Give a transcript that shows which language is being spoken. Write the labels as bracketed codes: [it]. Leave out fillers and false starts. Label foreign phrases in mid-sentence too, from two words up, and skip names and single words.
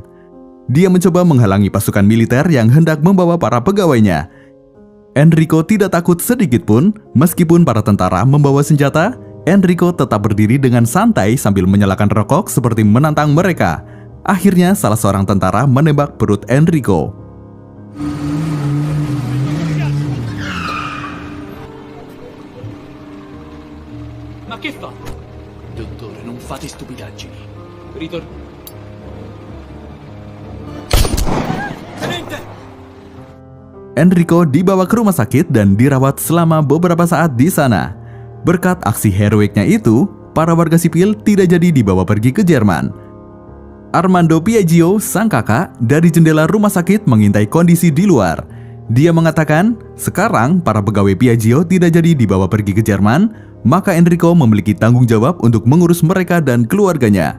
[id] Dia mencoba menghalangi pasukan militer yang hendak membawa para pegawainya. Enrico tidak takut sedikit pun, meskipun para tentara membawa senjata, Enrico tetap berdiri dengan santai sambil menyalakan rokok seperti menantang mereka. Akhirnya salah seorang tentara menembak perut Enrico. [it] Ma che fa? Dottore, non fate stupidaggini. [id] Enrico dibawa ke rumah sakit dan dirawat selama beberapa saat di sana. Berkat aksi heroiknya itu, para warga sipil tidak jadi dibawa pergi ke Jerman. Armando Piaggio, sang kakak, dari jendela rumah sakit mengintai kondisi di luar. Dia mengatakan, sekarang para pegawai Piaggio tidak jadi dibawa pergi ke Jerman, maka Enrico memiliki tanggung jawab untuk mengurus mereka dan keluarganya.